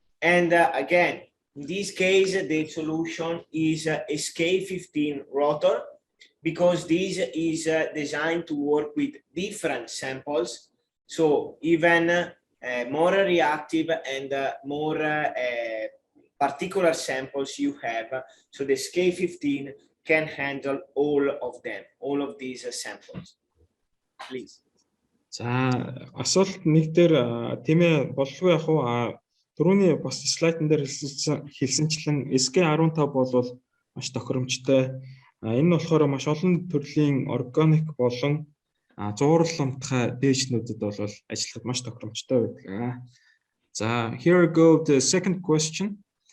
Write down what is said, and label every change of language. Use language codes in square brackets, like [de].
[en] And again, in this case, the solution is SK15 rotor, because this is designed to work with different samples. So even more reactive and more particular samples you have. So the SK15 can handle all of them, all of these samples. Please. [mn] За асуулт нэг дээр тийм ээ болов яг уу түрүүний бас слайдн дээр хэлсэнчлэн SK15 бол маш тохиромжтой. Энэ нь болохоор маш олон төрлийн органик болон зуурламтгай дээжнүүдэд бол ажиллахад маш тохиромжтой байдаг. [en] За here go the second question.